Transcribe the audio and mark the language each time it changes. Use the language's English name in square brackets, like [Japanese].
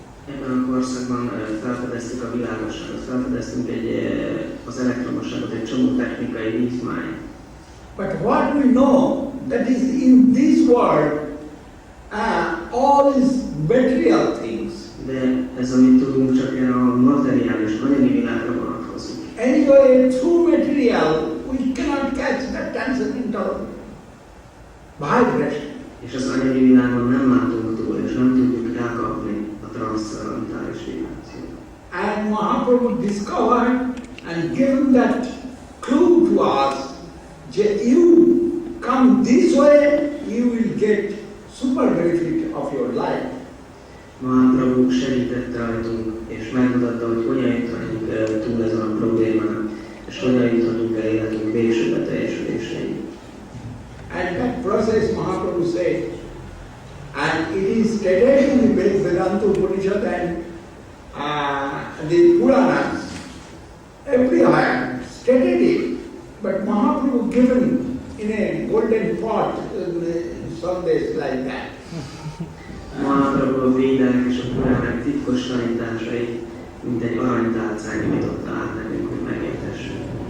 [Hungarian] Ebben a korszakban felfedeztük a világosságot, felfedeztünk az elektromosságot, egy csomó technikai vívmányt. [English] But what we know, that is in this world, all these material things. [Hungarian] De ez, amit tudunk, csak a materiális, anyagi világra vonatkozik. [English] Anyway, through material, we cannot catch the transcendental vibration. [Hungarian] És az anyagi világon nem látunk túl, és nem tudjuk elkapni a transzcendentális vibrációt. [English] And Mahaprabhu discovered and given that clue to us, that you come this way, you will get super benefit of your life. [Hungarian] Mahaprabhu segített rajtunk, és megmutatta, hogy hogyan juthatunk túl ezen a problémán, és hogyan juthatunk el életünk végső beteljesüléséig. [English] And that process Mahaprabhu said, and it is stated in the Vedanta Upanishad and the Puranas, everywhere stated it, but Mahaprabhu given in a golden pot some days like that. [Hungarian] Mahaprabhu a Védák és a Puránák titkos tanításait, mint egy aranytálcán nyújtotta át nekünk, hogy megértessük.